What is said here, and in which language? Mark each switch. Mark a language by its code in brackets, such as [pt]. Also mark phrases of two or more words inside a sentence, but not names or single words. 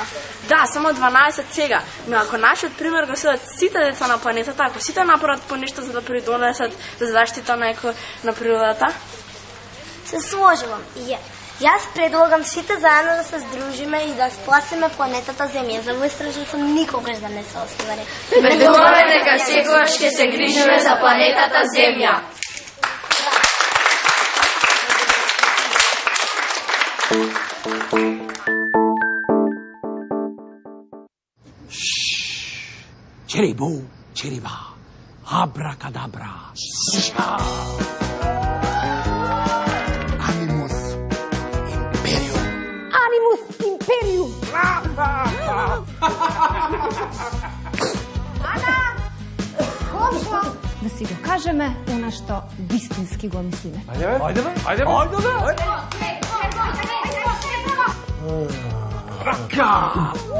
[mk] Да, само 12 сега, но ако нашиот пример го следат сите деца на планетата, ако сите направат понешто за да придонесат за заштита на природата? Се сложувам и јас предлагам сите заедно да се здружиме и да спасиме планетата Земја. За мој страшен сум никогаш да не се оствари. Ветуваме дека секогаш ќе се грижиме за планетата Земја. Čeribu, čeriba, abracadabra. [la] Animus imperium. Animus imperium. [mk] Да си докажеме она што вистински го мислиме. Ајде. Рака!